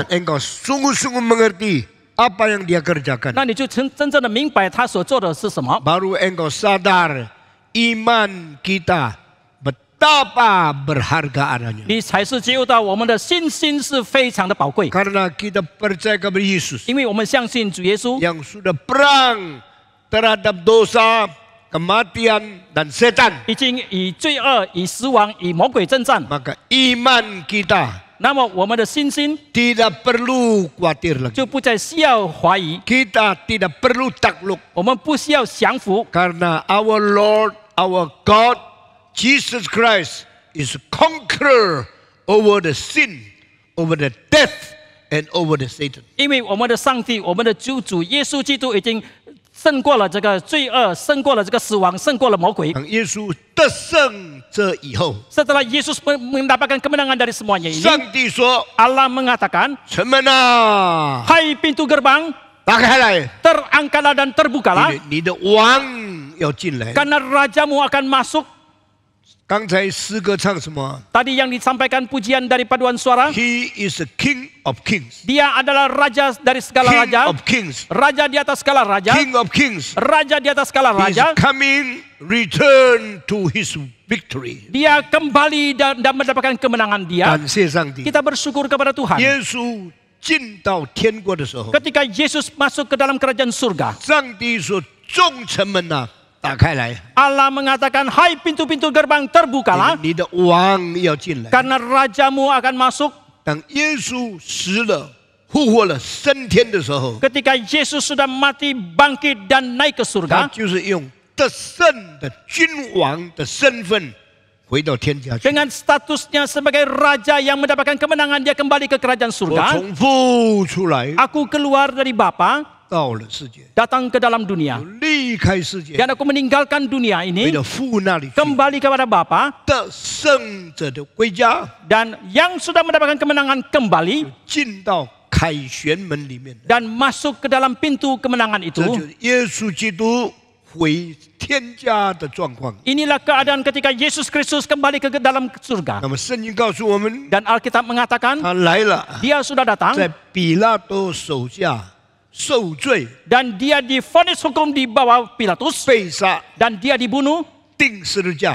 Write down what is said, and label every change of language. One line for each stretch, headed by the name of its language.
Indonesian: dan engkau sungguh-sungguh mengerti apa yang dia kerjakan,
Chinese: 那你就真正的明白他所做的是什么。
Indonesian: baru engkau sadar iman kita betapa berharga adanya.
Chinese: 你才是觉悟到我们的信心是非常的宝贵，
Indonesian: Karena kita percaya kepada Yesus
Chinese: 因为我们相信主耶稣
Indonesian: yang sudah perang terhadap dosa, kematian, dan setan.
Chinese: 已经以罪恶、以死亡、以魔鬼征战，
Indonesian: Maka iman kita
Chinese: 那么我们的信心
Indonesian: tidak perlu khawatir lagi.
Chinese: 就不再需要怀疑，
Indonesian: Kita tidak perlu takluk
Chinese: 我们不需要降服，
Indonesian: karena
English: our Lord, our God, Jesus Christ is conqueror over the sin, over the death, and over the Satan.
Chinese: 因为我们的上帝、我们的救主耶稣基督已经胜过了这个罪恶，胜过了这个死亡，胜过了魔鬼。当耶稣得胜这以后，
Indonesian: Setelah Yesus mendapatkan kemenangan dari semuanya ini,
Chinese: 上帝说
Indonesian: Allah mengatakan,
Chinese: 城门啊，
Indonesian: hai pintu gerbang,
Chinese: 打开来，
Indonesian: terangkatlah dan terbukalah,
Chinese: 你的王要进来。
Indonesian: karena rajamu akan masuk.
Chinese: 刚才诗歌唱什么
Indonesian: Tadi yang disampaikan pujian dari paduan suara,
English: ？He is the King of Kings,
Indonesian: dia adalah raja dari segala
English: King
Indonesian: raja,
English: of Kings,
Indonesian: raja di atas segala raja,
English: King of Kings.
Indonesian: raja di atas segala
English: He is
Indonesian: raja.
English: coming, return to his victory.
Indonesian: Dia kembali dan mendapatkan kemenangan dia.
Chinese: 感谢上帝。
Indonesian: Kita bersyukur kepada Tuhan.
Chinese: 耶稣进到天国的时候，
Indonesian: Ketika Yesus masuk ke dalam kerajaan surga,
Chinese: 上帝说：“众城门呐、打开来，
Indonesian: Allah mengatakan, hai pintu-pintu gerbang terbukalah,
Chinese: 你的王要进来。”
Indonesian: karena rajamu akan masuk.
Chinese: 当耶稣死了、复活了、升天的时候，
Indonesian: Ketika Yesus sudah mati, bangkit dan naik ke
Chinese: 他就是用得胜的君王的身份回到天家去。
Indonesian: dengan statusnya sebagai raja yang mendapatkan kemenangan, dia kembali ke kerajaan
Chinese: 我
Indonesian: surga.
Chinese: 从父出来，
Indonesian: Aku keluar dari Bapa,
Chinese: 到了世界，
Indonesian: datang ke dalam dunia.
Chinese: 离开世界，
Indonesian: Dan aku meninggalkan dunia
Chinese: 回
Indonesian: ini,
Chinese: 到父那里去。
Indonesian: kembali kepada Bapa,
Chinese: 得胜者的归家，
Indonesian: dan yang sudah mendapatkan kemenangan kembali
Chinese: 进到凯旋门里面。
Indonesian: dan masuk ke dalam pintu kemenangan
Chinese: 这就
Indonesian: itu.
Chinese: 是耶稣基督回天家的状况。
Indonesian: Inilah keadaan ketika Yesus Kristus kembali ke dalam surga.
Chinese: 那么圣经告诉我们，
Indonesian: Dan Alkitab mengatakan,
Chinese: 他来了，
Indonesian: dia sudah datang
Chinese: 在比拉多手下受罪、
Indonesian: dan dia divonis hukum di bawah Pilatus
Chinese: 被杀、
Indonesian: dan dia dibunuh
Chinese: 钉十字架、